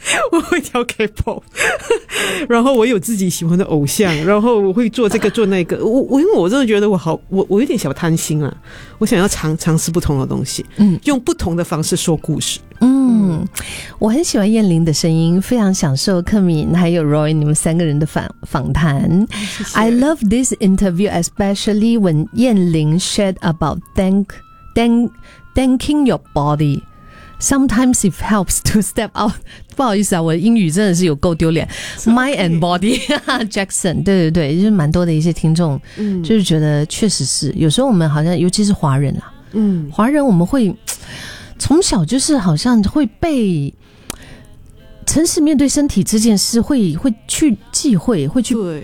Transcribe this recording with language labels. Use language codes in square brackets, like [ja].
[zh] 我会跳 K-pop， 然后我有自己喜欢的偶像，然后我会做这个做那个，我因为我真的觉得我有点小贪心啊，我想要尝试不同的东西，用不同的方式说故事。我很喜欢燕玲的声音，非常享受克敏还有 Roy 你们三个人的访谈。 [en] I love this interview, especially when [zh] 燕玲 [en] shared about thanking your body. Sometimes it helps to step out. [zh] 不好意思啊，我英语真的是有够丢脸。 [en] Mind and body, Jackson. [zh] 对对对，就是蛮多的一些听众，就是觉得确实是有时候我们好像，尤其是华人啊，华人我们会从小就是好像会被诚实面对身体这件事会去忌讳，会去